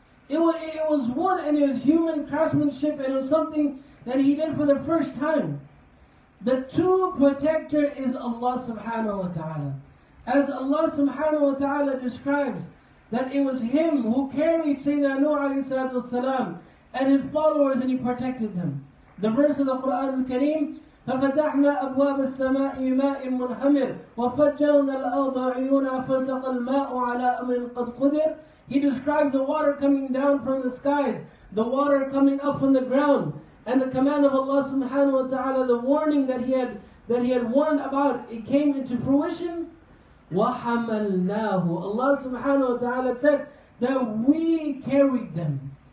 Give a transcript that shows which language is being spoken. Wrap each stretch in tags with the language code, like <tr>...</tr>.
<en>It was wood and it was human craftsmanship, and it was something that he did for the first time. The true protector is Allah subhanahu wa ta'ala. As Allah subhanahu wa ta'ala describes that it was Him who carried Sayyidina Nuh alayhi salatu wasalam and his followers, and He protected them. The verse of the Quran al-Kareem,</en> <ar>فَفَتَحْنَا أَبْوَابَ السَّمَاءِ بِمَاءٍ مُنْهَمِرٍ وَفَجَّرْنَا الْأَرْضَ عُيُونًا فَالْتَقَى الْمَاءُ عَلَى أَمْرٍ قَدْ قُدِرٍ.</ar> <en>He describes the water coming down from the skies, the water coming up from the ground, and the command of Allah subhanahu wa ta'ala, the warning that He had warned about, it came into fruition.</en> <ar>وَحَمَلْنَاهُ.</ar> <en>Allah subhanahu wa ta'ala said that we carried them.</en>